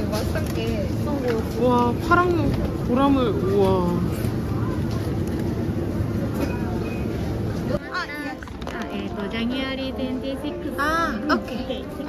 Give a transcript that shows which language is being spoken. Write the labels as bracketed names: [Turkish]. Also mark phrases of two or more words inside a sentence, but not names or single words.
[Korean] 맛있던 게 와, 파랑 보라물. 우와. [Japanese] ジャニュアリー26 [Korean] 아, 오케이.